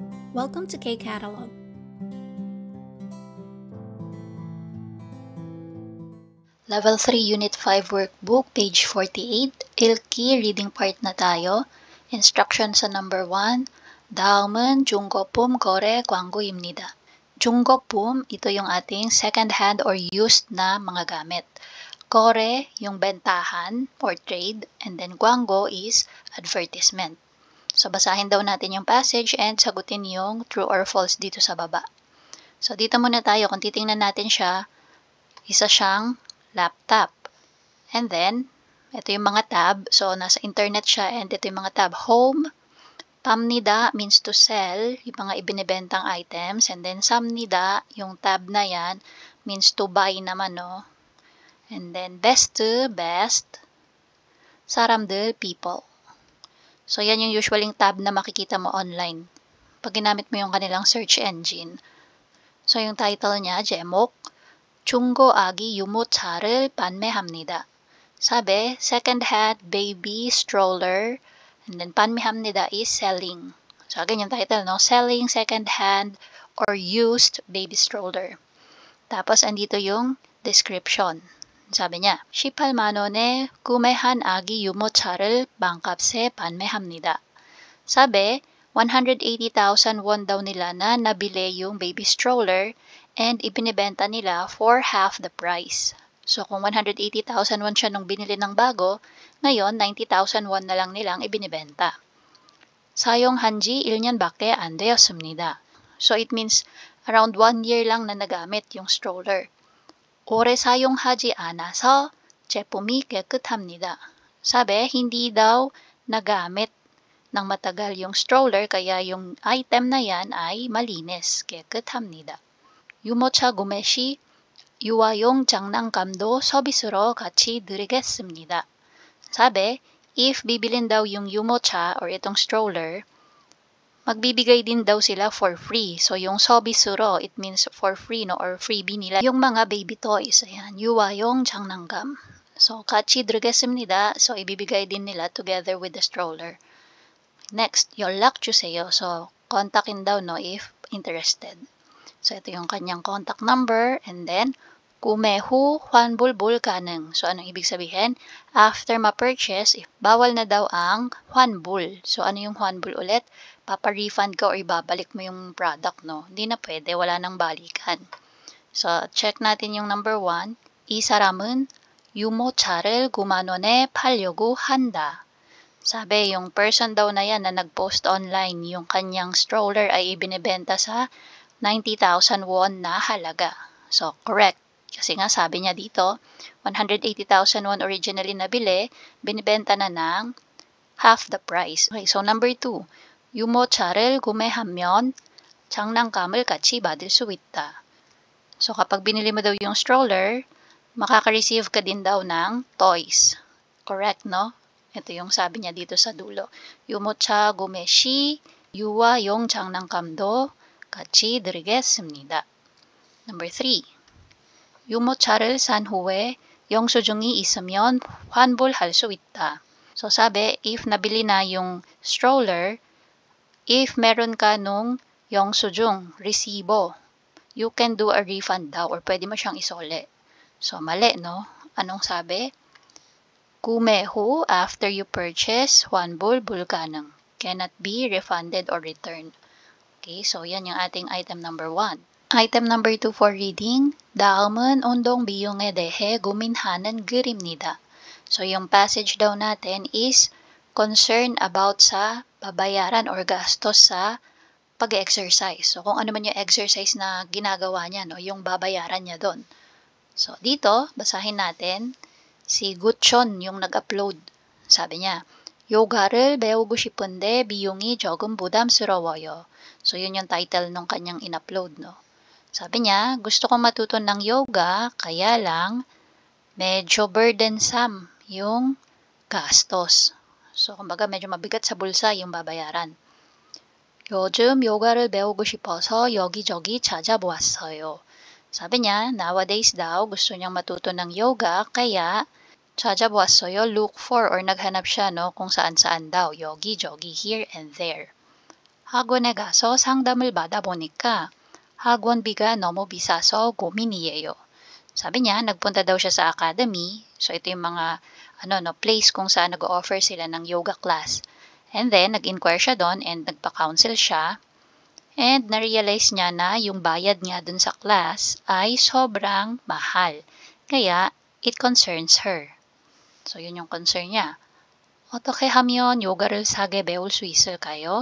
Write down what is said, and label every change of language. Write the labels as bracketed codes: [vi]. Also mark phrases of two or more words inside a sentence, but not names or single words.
[en] Welcome to K-Catalog. Level 3 Unit 5 Workbook, page 48. [tl] Ilki, [en] reading part [tl] na tayo. Instruction sa number 1. [ko] 다음은 중고품 거래 광고입니다. 중고품, [tl] ito yung ating [en] second-hand or used [tl] na mga gamit. 거래, yung bentahan or trade. [en] And then 광고 is advertisement. [tl] So basahin daw natin yung passage and sagutin yung true or false dito sa baba. So dito muna tayo, kung titingnan natin siya, isa siyang laptop. And then, ito yung mga tab. So, nasa internet siya and ito yung mga tab. [en] Home, 팝니다 means to sell, [tl] yung mga ibinibentang items. And then, 삽니다, yung tab na yan, [en] means to buy naman, no? And then, best, 사람들, people. So, [tl] yan yung usually tab na makikita mo online pag ginamit mo yung kanilang [en] search engine. [tl] So, yung title niya, [ko] 제목, 중고 아기 유모차를 판매합니다. 사배, [en] second-hand baby stroller, and then 판매합니다 is selling. [tl] So, again yung title, no? [en] Selling second-hand or used baby stroller. [tl] Tapos, andito yung description. Sabi niya, [ko] 18만 원에 구매한 아기 유모차를 반값에 판매합니다. [tl] Sabi, 180,000 won daw nila na nabili yung [en] baby stroller [tl] and ibinibenta nila [en] for half the price. [tl] So, kung 180,000 won siya nung binili ng bago, ngayon 90,000 won na lang nilang ibinibenta. [ko] 사용한 지 1년밖에 안 되었습니다. [tl] So, [en] it means around 1 year [tl] lang na nagamit yung stroller. [ko] 오래 사용하지 않아서 제품이 깨끗합니다. [tl] Sabi, hindi daw nagamit ng matagal yung stroller kaya yung item na yan ay malinis, [ko] 깨끗합니다. 유모차 구매 시 유아용 장난감도 서비스로 같이 드리겠습니다. [tl] Sabi, if bibilin daw yung yumocha or itong stroller, magbibigay din daw sila [en] for free. [tl] So, yung 서비스로, [en] it means for free, no, or freebie nila. [tl] Yung mga [en] baby toys, [tl] ayan, [ko] 유아용 장난감. So, 같이 드리겠습니다. [tl] So, ibibigay din nila [en] together with the stroller. Next, [ko] 연락 주세요. [tl] So, kontakin daw, no, [en] if interested. [tl] So, ito yung kanyang [en] contact number. And then, [ko] 구매 후 환불 가능. [tl] So, anong ibig sabihin? After ma-purchase, bawal na daw ang 환불. So, ano yung 환불 ulit? Papa-refund ka or ibabalik mo yung product, no? Hindi na pwede. Wala nang balikan. So, check natin yung number 1. [ko] 이 사람은 유모차를 9만 원에 팔려고 한다. [tl] Sabi, yung person daw na yan na nag-post online, yung kanyang stroller ay ibinibenta sa 90,000 won na halaga. So, correct. Kasi nga sabi niya dito, 180,000 won originally nabili, binibenta na ng [en] half the price. Okay, so number 2. [ko] 유모차를 구매하면 장난감을 같이 받을 수 있다. [tl] So, kapag binili mo daw yung stroller, makaka-receive ka din daw ng toys. Correct, no? Ito yung sabi niya dito sa dulo. [ko] 유모차 구매 시 유아용 장난감도 같이 드리겠습니다. [en] Number 3. [ko] 유모차를 산 후에 영수증이 있으면 환불할 수 있다. [tl] So sabi, if nabili na yung stroller, if meron ka nung 영수증, resibo, [en] you can do a refund daw or [tl] pwede mo siyang isole. So mali, no? Anong sabi? [ko] 구매 후, [en] after you purchase, [ko] 환불 불가능. [en] Cannot be refunded or returned. [tl] Okay, so yan yung ating [en] item number 1. Item number 2 for reading. [ko] 다음은 운동 비용에 대해 고민하는 글입니다. [tl] So yung passage daw natin is concern about sa babayaran or gastos sa pag-exercise. So kung ano man yung exercise na ginagawa niya, no, yung babayaran niya doon. So dito, basahin natin. Si Gutchon yung nag-upload. Sabi niya, [ko] 요가를 배우고 싶은데 비용이 조금 부담스러워요. [tl] So, yun yung title ng kanyang in-upload, no? Sabi niya, gusto kong matuto ng yoga, kaya lang medyo burdensome yung gastos. So, kumbaga medyo mabigat sa bulsa yung babayaran. [ko] 요즘 요가를 배우고 싶어서 여기저기 찾아보았어요. [tl] Sabi niya, nowadays daw, gusto niyang matuto ng yoga, kaya 찾아보았어요, [en] look for or [tl] naghanap siya, no, kung saan-saan daw, [ko] 여기저기, [en] here and there. [ko] 학원에 가서 상담을 받아보니까 학원비가 너무 비싸서 고민이에요. [tl] Sabi niya, nagpunta daw siya sa academy. So, ito yung mga place kung saan nag-offer sila ng [en] yoga class. [tl] And then, nag-inquire siya doon and nagpa-counsel siya. And na-realize niya na yung bayad niya dun sa class ay sobrang mahal. Kaya, [en] it concerns her. So, [tl] yun yung concern niya. [ko] 어떻게 하면 요가를 사게 배울 수 있을까요?